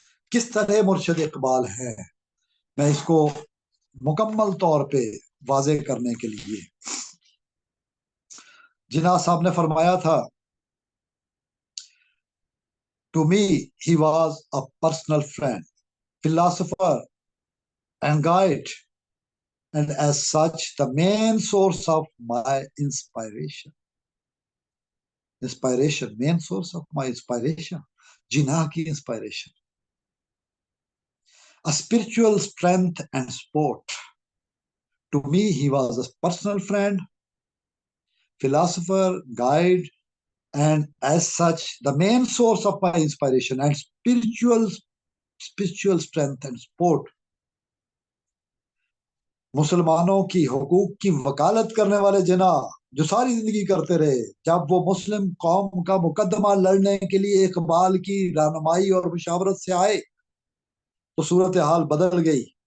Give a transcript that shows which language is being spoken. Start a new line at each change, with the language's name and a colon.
Urdu: کس طرح مرشد اقبال ہیں، میں اس کو مکمل طور پہ واضح کرنے کے لیے، جناح صاحب نے فرمایا تھا
English: To me, he was a personal friend, philosopher, and guide, and as such, the main source of my inspiration. Inspiration, main source of my inspiration. Jinnah ki inspiration. A spiritual strength and support. To me, he was a personal friend, philosopher, guide, and as such, the main source of my inspiration and spiritual strength and support.
Urdu: مسلمانوں کی حقوق کی وکالت کرنے والے جناح جو ساری زندگی کرتے رہے، جب وہ مسلم قوم کا مقدمہ لڑنے کے لیے اقبال کی رہنمائی اور مشاورت سے آئے تو صورتحال بدل گئی.